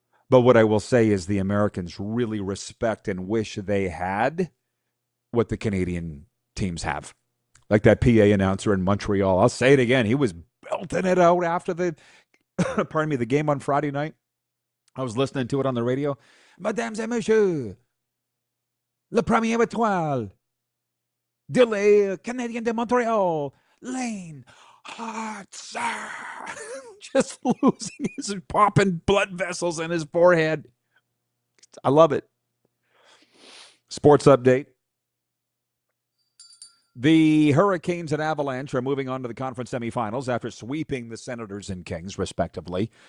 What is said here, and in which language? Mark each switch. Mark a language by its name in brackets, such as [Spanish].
[English] But what I will say is the Americans really respect and wish they had what the Canadian teams have. Like that PA announcer in Montreal. I'll say it again. He was belting it out after the, the game on Friday night. I was listening to it on the radio. [French] Mesdames et messieurs, le premier étoile de les Canadiens de Montréal, Lane Hartzer. [English] Just losing his popping blood vessels in his forehead. I love it. Sports update. The Hurricanes and Avalanche are moving on to the conference semifinals after sweeping the Senators and Kings, respectively.